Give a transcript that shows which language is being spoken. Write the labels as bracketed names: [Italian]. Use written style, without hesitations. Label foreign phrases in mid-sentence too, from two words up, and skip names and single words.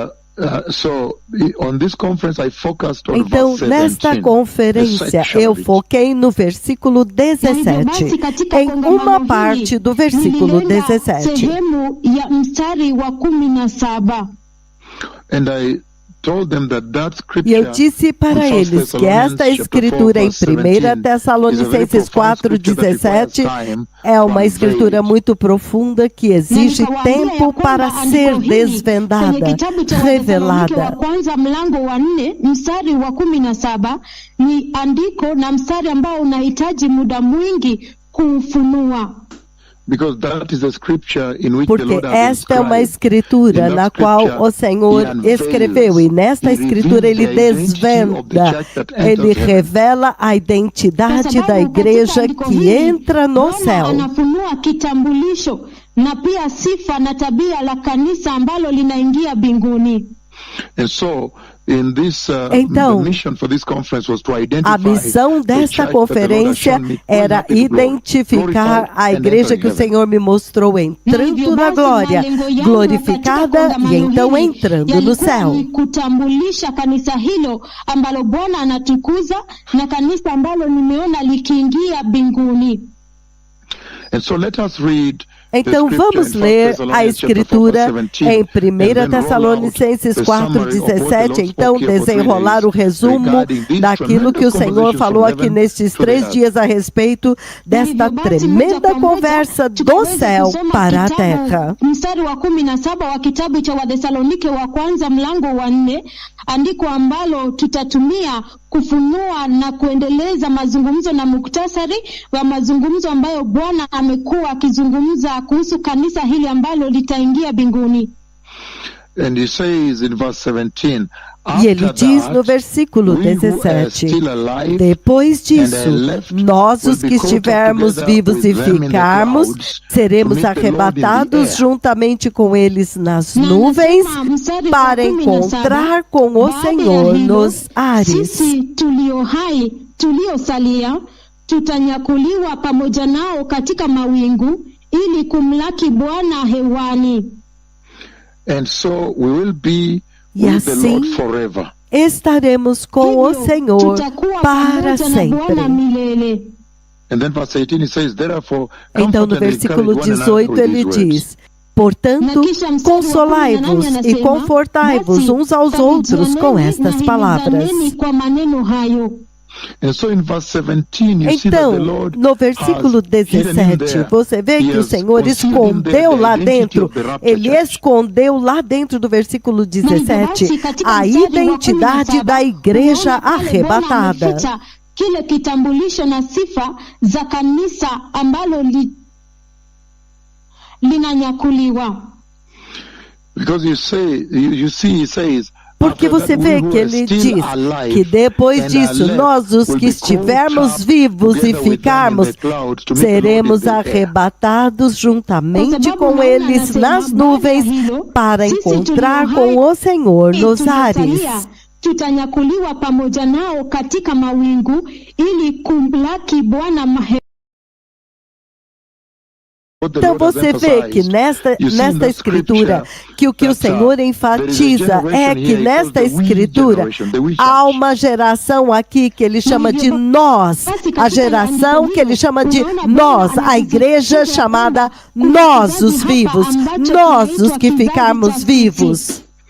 [Portuguese] Então, nesta conferência, eu foquei no versículo 17, em uma parte do versículo 17. [Swahili] Sehemu ya mstari wa 17. [Portuguese] E eu disse para eles que esta escritura em 1 Tessalonicenses 4:17 é uma escritura muito profunda que exige tempo para ser desvendada, revelada. [Swahili] Kwanza mlango wa 4 mstari wa 17 ni andiko na mstari ambao unahitaji muda mwingi kuufunua. [Portuguese] Porque esta é uma escritura na qual o Senhor escreveu, e nesta escritura ele desvenda, ele revela a identidade da igreja que entra no céu. [Swahili] Anafunua kitambulisho na pia sifa na tabia la kanisa ambalo linaingia mbinguni. [Portuguese] Então, a missão desta conferência era identificar a igreja que o Senhor me mostrou entrando na glória, glorificada e então entrando no céu. [Swahili] Kutambulisha kanisa hilo ambalo Bwana anatukuza na kanisa ambalo nimeona likiingia mbinguni. [Portuguese] Então vamos ler a escritura em 1 Tessalonicenses 4:17, então desenrolar o resumo daquilo que o Senhor falou aqui nestes 3 dias a respeito desta tremenda conversa do céu para a terra. [Swahili] Mstari wa 17 wa kitabu cha Wathesalonike wa kwanza mlango wa 4, andiko ambalo tutatumia kufunua na kuendeleza mazungumzo na muktasari wa mazungumzo ambayo Bwana amekuwa akizungumza kuhusu kanisa hili ambalo litaingia mbinguni. [Portuguese] E ele diz no versículo 17, depois disso, nós os que estivermos vivos e ficarmos, seremos arrebatados juntamente com eles nas nuvens para encontrar com o Senhor nos ares. [Swahili] Sisi tulio hai, tuliosalia, tutanyakuliwa pamoja nao katika mawingu ili kumlaki Bwana hewani. [Portuguese] E assim estaremos com o Senhor para sempre. Então no versículo 18 ele diz, portanto, consolai-vos e confortai-vos uns aos outros com estas palavras. Então, no versículo 17, você vê que o Senhor escondeu lá dentro, ele escondeu lá dentro do versículo 17, a identidade da igreja arrebatada. [Swahili] Kile kitambulisho na sifa za kanisa ambalo linanyakuliwa. [Portuguese] Porque você vê que ele diz que depois disso, nós os que estivermos vivos e ficarmos, seremos arrebatados juntamente com eles nas nuvens para encontrar com o Senhor nos ares. [Swahili] Tutanyakuliwa pamoja nao katika mawingu ili kumlaki Bwana mahali. [Portuguese] Então você vê que nesta escritura, que o Senhor enfatiza é que nesta escritura há uma geração aqui que ele chama de nós, a geração que ele chama de nós, a igreja chamada nós os vivos, nós os que ficarmos vivos.